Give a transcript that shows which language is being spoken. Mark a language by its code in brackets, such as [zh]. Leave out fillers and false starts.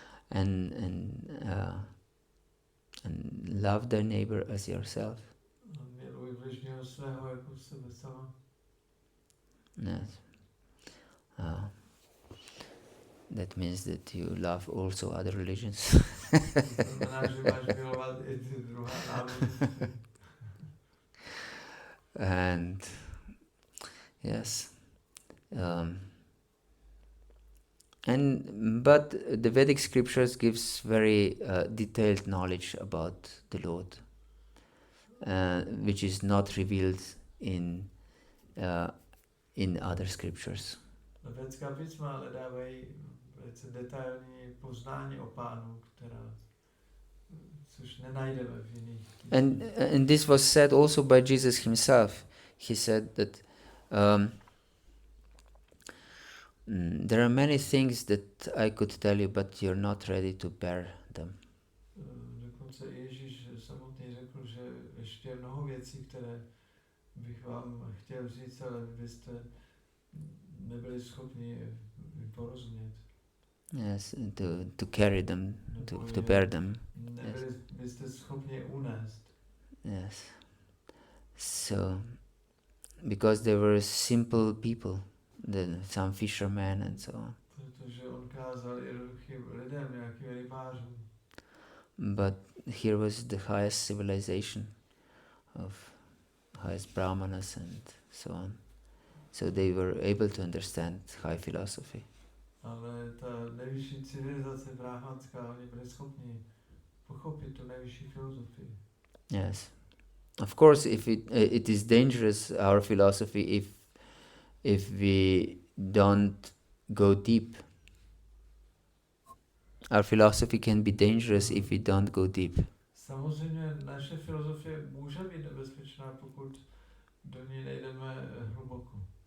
[en] and love thy neighbor as yourself. [cs] Miluj bližního svého jako sebe sama. [en] Yes. That means that you love also other religions. [cs] To znamená, že máš milovat i ty druhá náboženství. [en] And yes, but the Vedic scriptures gives very detailed knowledge about the Lord, which is not revealed in other scriptures. [cs] Védská písma ale dávají velice detailní poznání o Pánu, což nenajdeme v jiných písmech. [en] And this was said also by Jesus himself. He said that there are many things that I could tell you, but you're not ready to bear them. [cs] Dokonce Ježíš samotný řekl, že ještě je mnoho věcí, které bych vám chtěl říct, ale vy jste nebyli schopni porozumět. [en] Yes, to carry them, to bear them. [cs] Nebyli byste schopni je unést. [en] Yes. So, because they were simple people, some fishermen and so on. [cs] Protože on kázal jednoduchým lidem, nějakým rybářům. [en] But here was the highest civilization of highest brahmanas and so on. So they were able to understand high philosophy. [cs] Ale ta nejvyšší civilizace brahmanská, oni byli schopni pochopit tu nejvyšší filozofii. [en] Yes. Of course, if it is dangerous, our philosophy, if we don't go deep. Our philosophy can be dangerous if we don't go deep. [cs] Samozřejmě naše filozofie může být nebezpečná, pokud do ní nejdeme hluboko.